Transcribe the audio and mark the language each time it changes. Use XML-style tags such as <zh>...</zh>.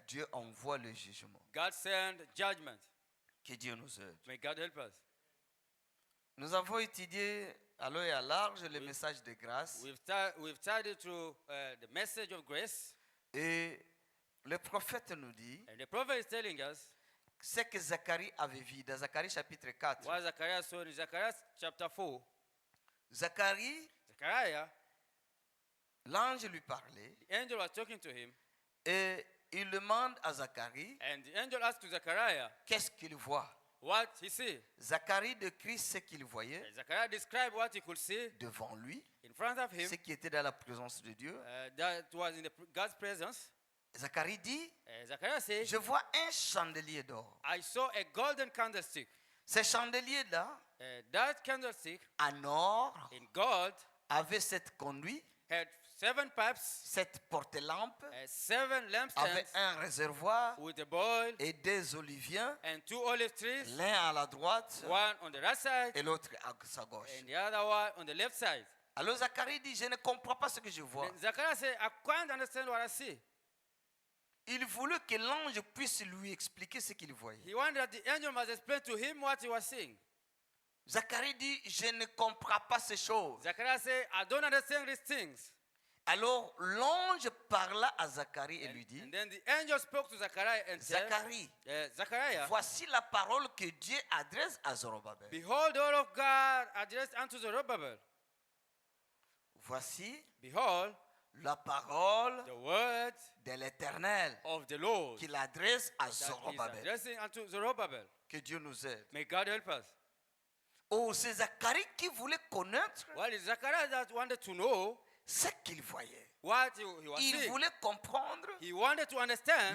<fr>Dieu envoie le jugement.</fr> <en>God sends judgment.</en> <fr>Que Dieu nous aide.</fr> <en>May God help us.</en> <fr>Nous avons étudié à long et à large le message de grâce</fr> <en>We've studied through the message of grace,</en> <fr>et le prophète nous dit</fr> <en>and the prophet is telling us</en> <fr>ce que Zacharie avait vu dans Zacharie chapitre 4.</fr> <en>what Zechariah saw in Zechariah chapter 4.</en> <fr>Zacharie,</fr> <en>Zechariah,</en> <fr>l'ange lui parlait</fr> <en>the angel was talking to him,</en> <fr>et il demande à Zacharie</fr> <en>and the angel asked to Zechariah</en> <fr>qu'est-ce qu'il voit.</fr> <en>what he see.</en> <fr>Zacharie décrit ce qu'il voyait</fr> <en>And Zechariah described what he could see</en> <fr>devant lui,</fr> <en>in front of him,</en> <fr>ce qui était dans la présence de Dieu.</fr> <en>that was in God's presence.</en> <fr>Zacharie dit,</fr> <en>Zechariah says,</en> <fr>je vois un chandelier d'or.</fr> <en>I saw a golden candlestick.</en> <fr>Ce chandelier-là,</fr> <en>That candlestick</en> <fr>en or,</fr> <en>in gold</en> <fr>avait cette conduit,</fr> <en>had 7 pipes,</en> <fr>cette porte-lampe,</fr> <en>7</en> <fr>avait</fr> <en>lampstands</en> <fr>un réservoir</fr> <en>with a bowl</en> <fr>et des oliviers,</fr> <en>and 2 olive trees,</en> <fr>l'un à la droite</fr> <en>one on the right side</en> <fr>et l'autre à sa gauche.</fr> <en>and the other one on the left side.</en> <fr>Alors Zacharie dit, je ne comprends pas ce que je vois.</fr> <en>Then Zechariah said, I can't understand what I see.</en> <fr>Il voulait que l'ange puisse lui expliquer ce qu'il voyait.</fr> <en>He wanted that the angel must explain to him what he was seeing.</en> <fr>Zacharie dit, je ne comprends pas ces choses.</fr> <en>Zechariah said, I don't understand these things.</en> <fr>Alors l'ange parla à Zacharie et lui dit,</fr> <en>And then the angel spoke to Zechariah and said,</en> <fr>Zacharie,</fr> <en>Zechariah,</en> <fr>voici la parole que Dieu adresse à Zorobabel.</fr> <en>behold, the word of God addressed unto Zerubbabel.</en> <fr>Voici</fr> <en>Behold,</en> <fr>la parole</fr> <en>the word</en> <fr>de l'Éternel</fr> <en>of the Lord</en> <fr>qu'il adresse à</fr> <en>that is</en> <fr>Zorobabel.</fr> <en>addressing unto Zerubbabel.</en> <fr>Que Dieu nous aide.</fr> <en>May God help us.</en> <fr>Oh, c'est Zacharie qui voulait connaître</fr> <en>Well, it's Zechariah that wanted to know</en> <fr>ce qu'il voyait.</fr> <en>what he was</en> <fr>Il</fr> <en>seeing.</en> <fr>voulait comprendre</fr> <en>He wanted to understand</en>